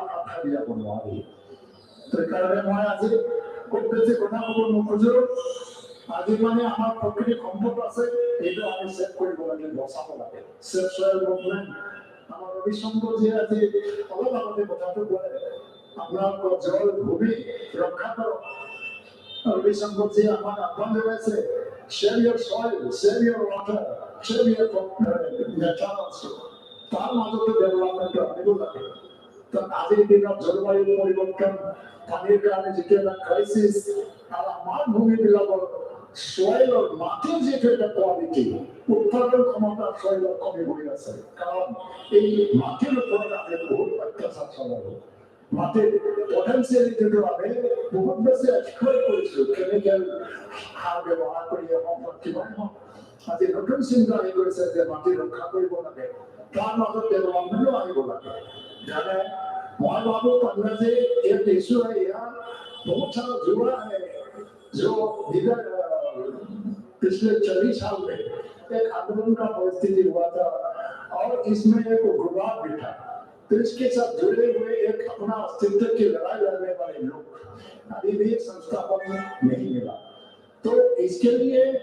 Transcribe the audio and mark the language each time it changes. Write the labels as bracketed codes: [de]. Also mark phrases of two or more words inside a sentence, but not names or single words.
[as] হাত সাৰি যাব নোৱাৰি সেইকাৰণে মই আজি খুব বেছি কথা ক'ব নোখোজো আজি মানে আমাৰ প্ৰকৃতিক সম্পদ আছে এইটো আমি চেভ কৰিব লাগে বচাব লাগে [en] save soil movement [as] আমাৰ ৰবিশংকৰজীয়ে আজি অলপ আগতে কথাটো ক'লে আপোনালোকৰ জল ভূমি ৰক্ষা কৰক ৰবিশংকৰজীয়ে আমাক আহ্বান জনাইছে [en] share your soil, share your water, share your [as] metals তাৰ মাজতে ডেভেলপমেণ্ট আনিব লাগে তো আজিৰ দিনত জলবায়ু পৰিৱৰ্তন পানীৰ কাৰণে যিটো এটা ক্ৰাইচিছ আৰু আমাৰ ভূমিবিলাকৰ soil মাটিৰ যিটো এটা কোৱালিটি উৎপাদন ক্ষমতা soil কমি গৈ আছে কাৰণ এই মাটিৰ ওপৰত আমি বহুত অত্যাচাৰ চলালো মাটিৰ পটেনচিয়েলিটিটো আমি বহুত বেছি এক্সপ্লইট কৰিছো কেমিকেল সাৰ ব্যৱহাৰ কৰি কিমান আজি নতুন চিন্তা আহি গৈছে যে মাটি ৰক্ষা কৰিব লাগে তাৰ মাজত ডেভেলপমেণ্টো আহিব লাগে যেনে মই ভাবো [hi] पंद्रह से एक इशू है यहाँ बहुत सारा युवा है जो इधर पिछले 40 साल में एक आंदोलन का परिस्थिति हुआ था और इसमें एक उग्रवाद भी था तो इसके साथ जुड़े हुए एक अपना अस्तित्व की लड़ाई लड़ने वाले लोग अभी भी संस्थापन नहीं मिला तो इसके लिए